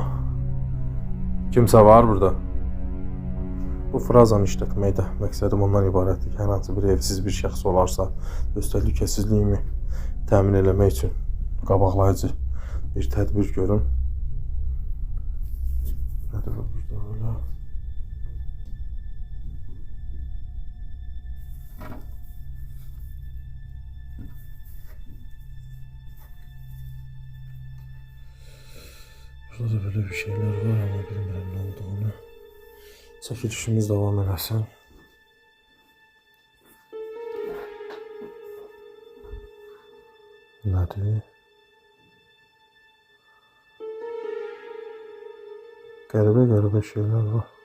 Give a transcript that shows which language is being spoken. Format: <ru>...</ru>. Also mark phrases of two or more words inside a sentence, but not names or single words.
<az>Kimsə var burada? Bu frazanı işlətməkdə məqsədim ondan ibarətdir ki, hər hansı bir evsiz bir şəxs olarsa, öz təhlükəsizliyimi təmin eləmək üçün qabaqlayıcı bir tədbir görüm. Nədir bu burada öyle?</az> <tr>Burada da böyle bir şeyler var ama</tr> <az>bilmirəm nə olduğunu. Çəkilişimiz devam eləsin. Nədir? Qəribə şeyler var.</az>